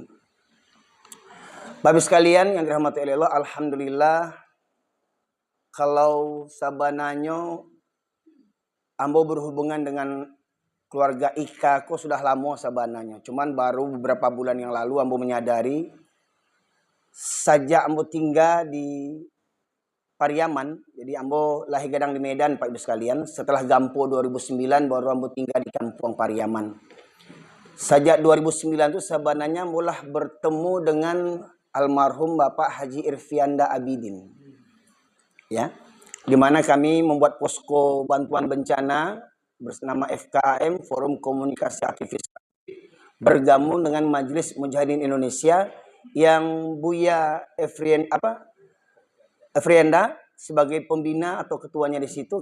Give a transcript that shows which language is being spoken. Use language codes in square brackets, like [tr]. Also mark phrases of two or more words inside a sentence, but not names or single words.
[id] Bapak sekalian yang dirahmati oleh Allah, alhamdulillah kalau sabananya ambo berhubungan dengan keluarga Ika kok sudah lama sabananya. Cuman baru beberapa bulan yang lalu ambo menyadari sajak ambo tinggal di Pariaman. Jadi ambo lahir gadang di Medan Pak Ibu sekalian. Setelah Gampo 2009 baru ambo tinggal di kampung Pariaman. Sajak 2009 itu sabananya mulah bertemu dengan almarhum Bapak Haji Irfianda Abidin. Ya. Di mana kami membuat posko bantuan bencana bersama FKAM, Forum Komunikasi Aktivis, bergabung dengan Majelis Mujahidin Indonesia yang Buya Efrienda sebagai pembina atau ketuanya di situ.